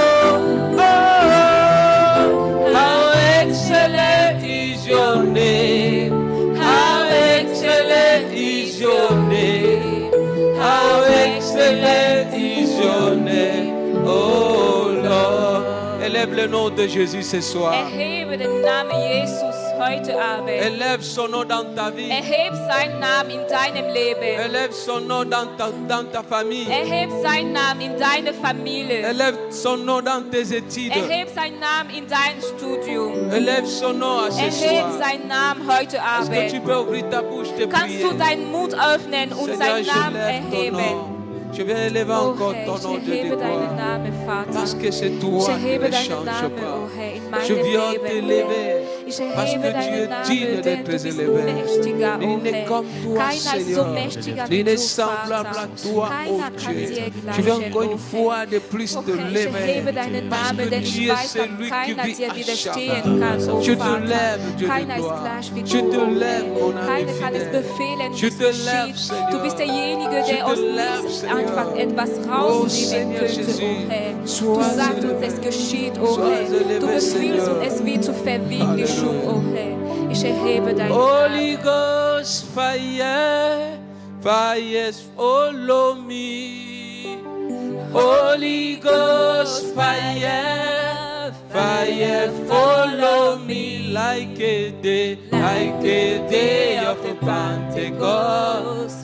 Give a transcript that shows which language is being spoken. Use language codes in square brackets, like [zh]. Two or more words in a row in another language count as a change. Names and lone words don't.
[en] Oh, how excellent is your name. How excellent is your name. How excellent is your name, oh Lord. [fr] Élève le nom de Jésus ce soir. [de] Erhebe den Namen Jesus heute Abend. [fr] Élève son nom dans ta vie. [de] Erhebe seinen Namen in deinem Leben. [fr] Élève son nom dans ta famille. [de] Erhebe seinen Namen in deine Familie. [fr] Élève son nom dans tes études. [de] Erhebe seinen Namen in dein Studium. [fr] Élève son nom à ce [de] Erhebe [fr] soir. [de] seinen Namen heute [fr] Est-ce que tu [de] Abend. [fr] peux ouvrir ta bouche et [de] Kannst [fr] prier? [de] du deinen Mund öffnen und [fr] Seigneur, [de] seinen [fr] je [de] Namen [fr] lève ton [de] erheben? [fr] nom. Je vais élever [de] Oh [fr] encore [de] Herr, [fr] ton [de] ich [fr] nom de [de] erhebe deinen [fr] gloire. [de] Namen, [fr] Parce [de] Vater. [fr] que c'est toi [de] Ich [fr] qui [de] erhebe [fr] ne [de] deinen [fr] change [de] Namen, [fr] pas. [de] oh Herr, in [fr] Je [de] meinem [fr] viens [de] Leben. [fr] t'élever. [de] Ich [fr] Parce [de] erhebe [fr] que tu [de] deinen [fr] es [de] Namen, [fr] digne [de] denn [fr] d'être [de] du bist [fr] élevé. [de] mächtiger, [fr] Nul [de] oh [fr] n'est [de] Herr. [fr] comme toi, [de] Keiner ist so [fr] Seigneur. [de] mächtiger [fr] Nul [de] wie [fr] n'est [de] du, [fr] semblable à [de] Vater. [fr] toi, oh [de] Keiner kann [fr] Dieu. [de] dir [fr] Je vais [de] gleichen, [fr] encore [de] oh [fr] une fois de plus [de] Herr. [fr] te [de] Oh Herr, ich [fr] lever. [de] erhebe deinen [fr] Parce [de] Namen, [fr] que [de] denn ich [fr] tu es [de] weiß, dass [fr] celui qui [de] keiner [fr] vit [de] dir [fr] à [de] widerstehen [fr] Shaddai. [de] kann, oh [fr] Je te [de] Vater. [fr] lève, Dieu de [de] Keiner ist [fr] gloire. [de] gleich wie [fr] Je [de] du, [fr] te [de] oh [fr] lève, mon [de] Herr. [fr] ami [de] Keiner kann es [fr] fidèle. [de] befehlen, [fr] Je [de] wie es [fr] te lève, [de] geschieht. [fr] Seigneur. [de] Du bist derjenige, [fr] Je [de] der [fr] te [de] aus [fr] lève, [de] nichts [fr] Seigneur. [de] einfach etwas [fr] Oh [de] rausnehmen [fr] Seigneur [de] könnte, oh [fr] Jésus, [de] Herr. Du [fr] sois [de] sagst uns, [fr] élevé. [de] es geschieht, oh [fr] Sois [de] Herr. Du [fr] élevé, [de] befiehlst [fr] Seigneur. [de] und es wird zur Verwirklichung, oh Herr. Ich erhebe deinen [en] Holy [de] Namen. [en] Ghost fire, fire follow me. Holy Ghost fire, fire follow me like a day of Pentecost.